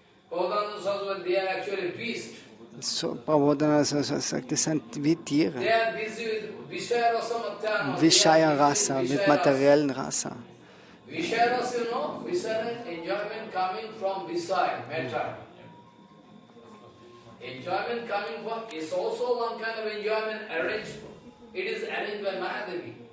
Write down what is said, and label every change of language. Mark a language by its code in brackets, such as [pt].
[en] Vedanta Sutra, they are actually beasts. [de] So, Prabhupada sagt, das sind wie Tiere. Vishaya Rasa, mit materiellen Rasa. [en] Vishaya Rasa, you know, Vishaya enjoyment coming from Vishaya, matter. Enjoyment coming from, is also one kind of enjoyment arranged. It is arranged by Mahadevi.